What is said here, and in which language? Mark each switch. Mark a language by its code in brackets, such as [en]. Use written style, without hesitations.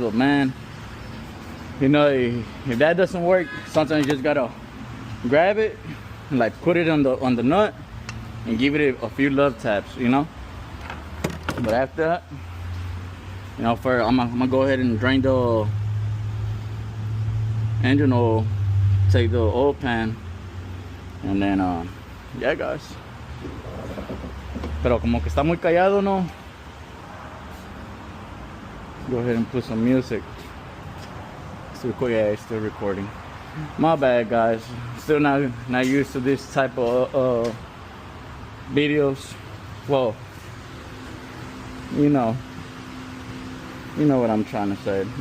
[en] But man, you know, if that doesn't work, sometimes you just gotta grab it and like put it on the nut and give it a few love taps, you know. But after that, you know, I'm gonna go ahead and drain the engine oil, take the oil pan, and then yeah, guys. [es] Pero como que está muy callado, no. [en] Go ahead and put some music. Yeah, it's still recording. My bad, guys. Still not used to this type of videos. Well, you know what I'm trying to say.